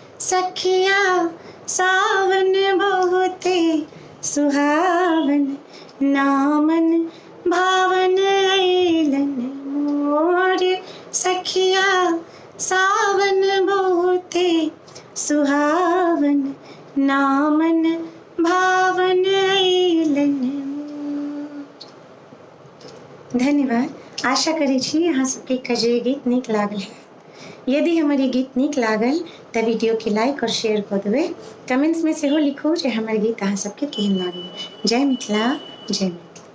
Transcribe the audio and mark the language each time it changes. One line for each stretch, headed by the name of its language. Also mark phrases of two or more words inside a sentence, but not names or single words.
Bhojpuri: सखिया सावन बहुते सुहावन नामन भावन अइलन मोर सखिया सावन बहुते सुहावन नामन भावन अइलन मोर।
Maithili: धन्यवाद। आशा करै छी अहाँ सबके कजरी गीत नीक लागल है। यदि हमर ई गीत नीक लागल तऽ वीडियो के लाइक और शेयर कऽ देबै। कमेंट्स में सेहो लिखू जे हमर गीत अहाँ सबके केहन लागल। जय मिथिला, जय मिथिला।